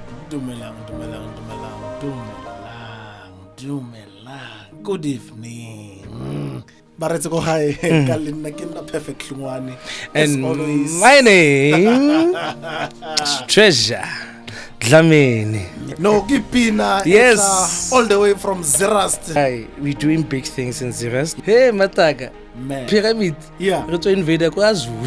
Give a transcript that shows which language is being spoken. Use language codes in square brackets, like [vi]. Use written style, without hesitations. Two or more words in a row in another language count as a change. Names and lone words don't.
[tn] Dumelang. [en] Good evening. [tn] Baretsi go hi. Ka le nna ke nna perfect hlungwane. [en] And my name is Treasure Dlamini. No, Gipina. Yes. All the way from Zerast. Hi, we're doing big things in Zerast. Hey, Mataka. Man. Pyramid. Yeah. We're to invade KwaZulu.